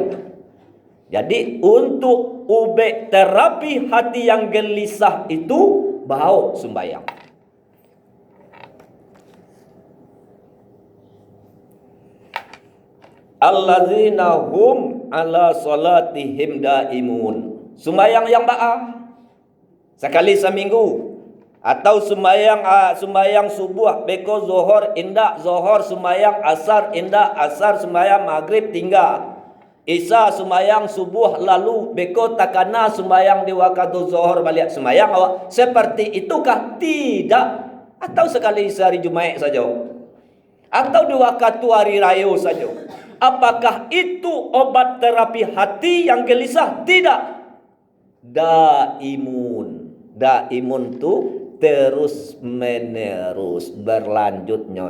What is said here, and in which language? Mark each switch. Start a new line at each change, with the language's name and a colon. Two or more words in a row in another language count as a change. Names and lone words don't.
Indonesian: Jadi untuk ubek terapi hati yang gelisah itu bawa sembahyang.
Arabic: الذين هم على صلاتهم دائمون.
Minangkabau: Sembahyang yang sekali seminggu, atau sembahyang subuh beko zuhur indak, zuhur sembahyang asar indak, asar sembahyang maghrib tinggal, isya sembahyang subuh lalu beko takana sembahyang di waktu zuhur balik sembahyang awak.
Indonesian: Seperti itukah? Tidak. Atau sekali sehari Jumat saja, atau di waktu hari raya saja. Apakah itu obat terapi hati yang gelisah? Tidak. Daimun. Daimun tu terus menerus berlanjutnya.